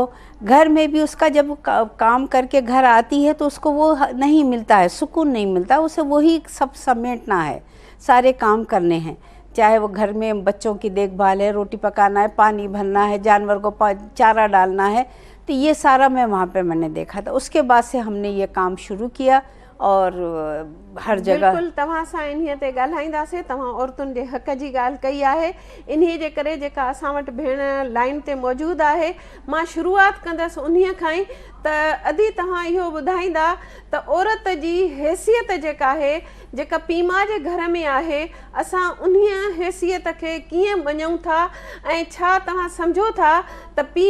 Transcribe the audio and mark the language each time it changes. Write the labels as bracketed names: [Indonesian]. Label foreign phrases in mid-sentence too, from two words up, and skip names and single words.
[Urdu] گھر میں بھی اس کا جب کام کر کے گھر آتی ہے تو اس کو وہ نہیں ملتا ہے, سکون نہیں ملتا, اسے وہی سب سمیٹنا ہے, سارے کام کرنے ہیں, چاہے وہ گھر میں بچوں کی دیکھ بھال ہے, روٹی پکانا ہے, پانی بھرنا ہے, جانور کو چارہ ڈالنا ہے. تو یہ سارا میں نے دیکھا تھا. اس کے بعد سے ہم نے یہ کام شروع کیا اور ہر جگہ [Sindhi] بالکل तव्हां सां इन्हीअ ते ॻाल्हाईंदासीं. तव्हां औरतुनि जे हक़ जी ॻाल्हि कई आहे, इन्हीअ जे करे जेका असां वटि भेण लाइन ते मौजूदु आहे, मां शुरूआति कंदसि उन्हीअ खां ई त अदी तव्हां इहो ॿुधाईंदा त औरत जी हैसियत जेका आहे, जेका पीउ माउ जे घर में आहे, असां उन्हीअ हैसियत खे कीअं मञूं था ऐं छा तव्हां सम्झो था त पीउ